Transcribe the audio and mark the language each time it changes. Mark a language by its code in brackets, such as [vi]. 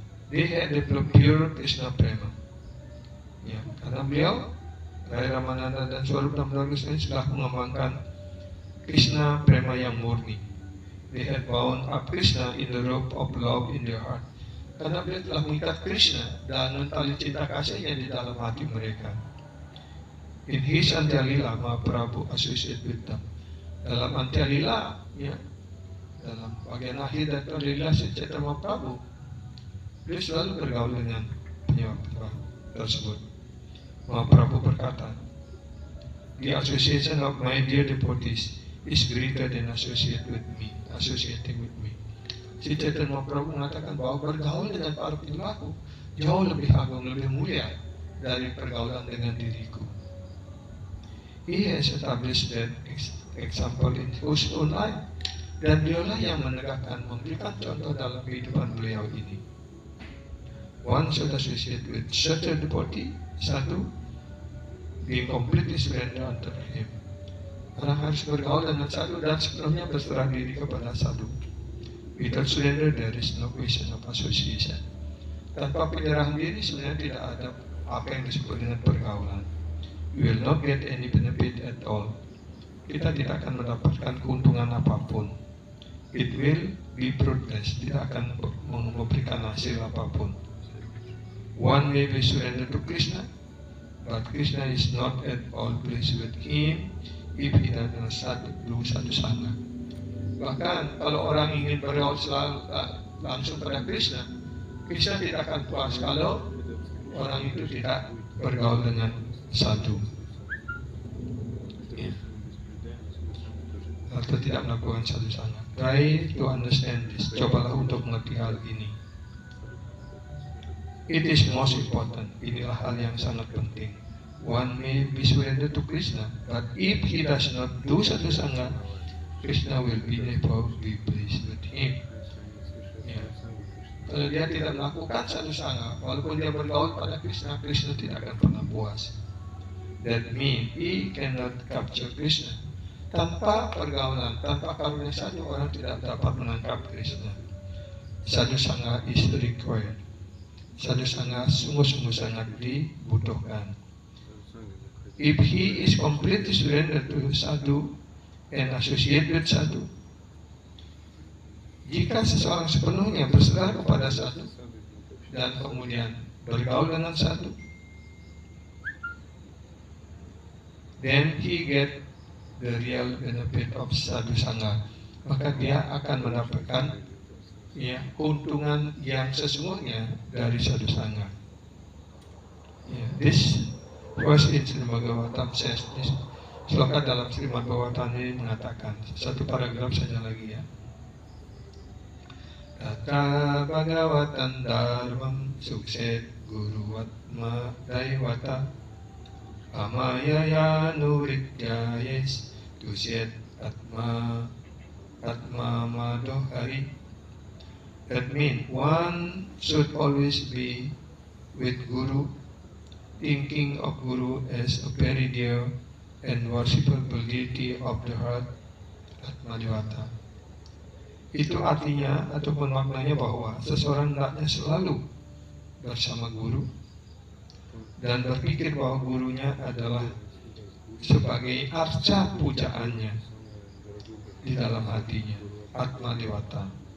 [en] They had developed pure Krishna prema. [id] Ya, karena beliau Rai Ramananda dan Swarup Damodar Goswami sudah mengembangkan Krishna prema yang murni. [en] They had bound up Krishna in the rope of love in their heart. [id] Karena beliau telah mengikat Krishna dengan tali cinta kasihnya di dalam hati mereka. [en] In his Antyalila, Mahaprabhu associated with them. [id] Dalam Antyalila, ya, dalam bagian akhir dari Antyalila si Chaitanya Mahaprabhu, beliau selalu bergaul dengan penyembah tersebut. [en] Mahaprabhu [id] berkata, [en] "The association of my dear devotees is greater than associating with me." [id] Si Chaitanya Mahaprabhu mengatakan bahwa bergaul dengan para penyembahku jauh lebih agung, lebih mulia dari pergaulan dengan diriku. [en] He has established that example in his own life, [id] dan beliaulah yang menegakkan, memberikan contoh dalam kehidupan beliau ini. [en] One should associate with such a devotee, satu, being completely surrender unto him. [id] Orang harus bergaul dengan satu dan sepenuhnya berserah diri kepada satu. [en] Without surrender, there is no question of association. [id] Tanpa penyerahan diri, sebenarnya tidak ada apa yang disebut dengan pergaulan. [en] We will not get any benefit at all. [id] Kita tidak akan mendapatkan keuntungan apapun. [en] It will be fruitless. [id] Tidak akan memberikan hasil apapun. [en] One may be surrendered to Krishna, but Krishna is not at all pleased with him if he does not do sadhusanga. [id] Bahkan kalau orang ingin bergaul langsung pada Krishna, Krishna tidak akan puas kalau orang itu tidak bergaul dengan sadhu, atau tidak melakukan sadhusanga. [en] Try to understand this. [id] Cobalah untuk mengerti hal ini. [en] It is most important. [id] Inilah hal yang sangat penting. [en] One may be surrendered to Krishna, but if he does not do sadhusanga, Krishna will never be pleased with him. Ya. [id] Kalau dia tidak melakukan sadhusanga, walaupun dia bergaul pada Krishna, Krishna tidak akan pernah puas. [en] That means he cannot capture Krishna. [id] Tanpa pergaulan, tanpa karunia sadhu, orang tidak dapat menangkap Krishna. [en] Sadhusanga is required. [id] Sadhusanga sungguh-sungguh sangat dibutuhkan. [en] If he is completely surrendered to sadhu and associate with sadhu, [id] jika seseorang sepenuhnya berserah kepada sadhu dan kemudian bergaul dengan sadhu, [en] then he get the real benefit of sadhusanga. [id] Maka dia akan mendapatkan keuntungan yang sesungguhnya dari sadhusanga. [en] This was in Srimad Bhagavatam says this. [id] Sloka dalam Srimad Bhagavatam ini mengatakan, satu paragraf saja lagi ya. [sa] Tata Bhagavatam Dharmam Sukset Guruvatma Daivata Amaya Nurityayes Tusyet Atma Madohari. [en] That means one should always be with Guru, thinking of Guru as a very dear and worshipable deity of the heart, Atmadevata. [id] Itu artinya ataupun maknanya bahwa seseorang hendaknya selalu bersama guru dan berpikir bahwa gurunya adalah sebagai arca pujaannya di dalam hatinya, Atma Dewata.